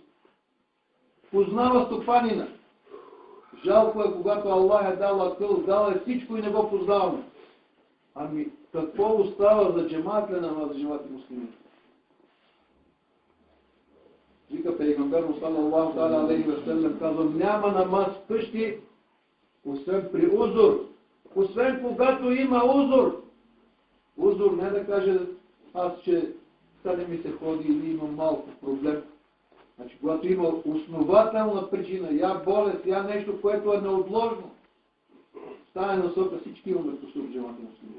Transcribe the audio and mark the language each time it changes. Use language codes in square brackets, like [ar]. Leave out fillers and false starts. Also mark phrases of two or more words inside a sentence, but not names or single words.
[bg] Познава стопанина. Жалко е, когато Аллах е дал акъл, дал е всичко и не го познаваме. Ами какво остава за джематле намаз, за джемати муслими? Вика пейгамбер [ar] صلى الله عليه وسلم, [bg] казва: няма намаз в къщи, освен при узур. Освен когато има узур. Узур не да каже: аз че стане ми се ходи или имам малко проблем. Значи, когато има основателна причина, я болест, я нещо, което е неотложно, стане насока, всички имаме кусур в джемата муслими.